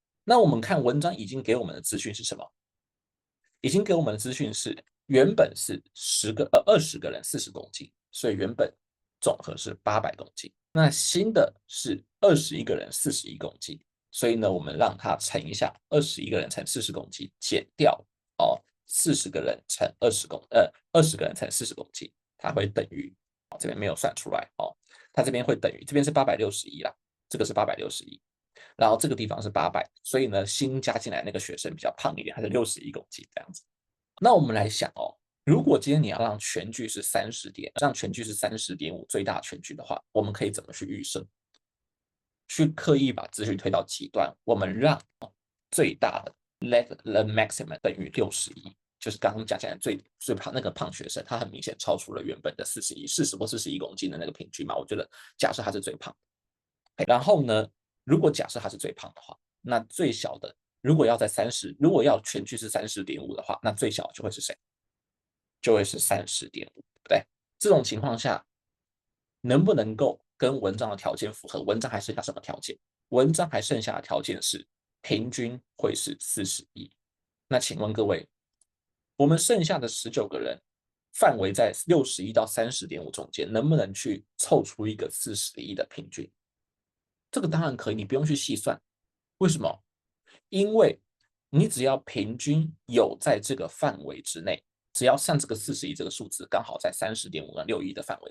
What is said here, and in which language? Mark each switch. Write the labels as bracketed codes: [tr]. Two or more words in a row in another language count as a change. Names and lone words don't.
[zh] 那我們看文章已經給我們的資訊是什麼？已經給我們的資訊是原本是20個人40公斤，所以原本總和是800公斤。那新的是21個人41公斤，所以呢，我们讓它乘一下21 個人乘40公斤，減掉40個人乘20個人乘40公斤，它會等於這邊沒有算出來它這邊會等於這邊是861啦，這個是861。然後這個地方是800，所以呢，新加進來那個學生比較胖一點，他是61公斤這樣子。那我們來想如果今天你要讓全句是30.5最大全句的話，我們可以怎麼去預設？去刻意把資訊推到極端，我們讓最大的 [en] let the maximum [zh] 等於61，就是剛剛講起來最胖那個胖學生，他很明顯超出了原本的40或41公斤的那個平均嘛。我覺得假設他是最胖，然後呢，如果假設他是最胖的話，那最小的如果要如果要全句是30.5的话，那最小就会是谁？就会是30.5，对不对？這種情況下，能不能夠跟文章的條件符合？文章還剩下什麼條件？文章還剩下的條件是平均會是41。那請問各位，我們剩下的19個人，範圍在61到30.5中間，能不能去湊出一個41的平均？這個當然可以，你不用去細算。為什麼？因為你只要平均有在這個範圍之內，只要像這個41這個數字剛好在30.5跟61的範圍